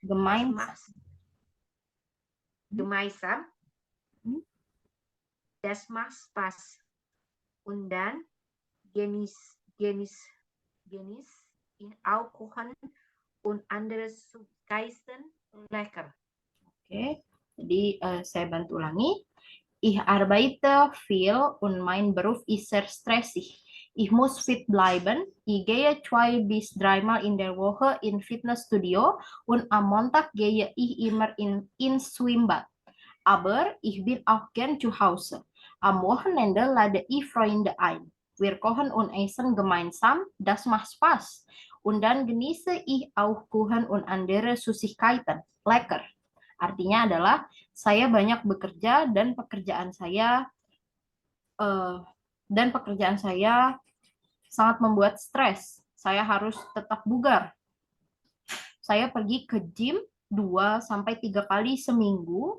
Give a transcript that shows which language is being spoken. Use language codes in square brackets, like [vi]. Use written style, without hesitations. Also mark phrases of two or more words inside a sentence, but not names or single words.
[de] Gemeinsam. Das macht Spaß. Und dann genieß ich auch Kuchen und andere Süßigkeiten lecker. [id] Oke, jadi saya bantu ulangi. [de] Ich arbeite viel und mein Beruf ist sehr stressig. Ich muss fit bleiben. Ich gehe 2 bis 3 Mal in der Woche in Fitnessstudio und am Montag gehe ich immer ins Schwimmbad. Aber ich bin auch gern zu Hause. Am Wochenende lade ich Freunde ein. Wir kochen und essen gemeinsam. Das macht Spaß. Und dann genieße ich auch Kuchen und andere Süßigkeiten. Lecker. [id] Artinya adalah saya banyak bekerja dan pekerjaan saya sangat membuat stres. Saya harus tetap bugar. Saya pergi ke gym 2 sampai 3 kali seminggu.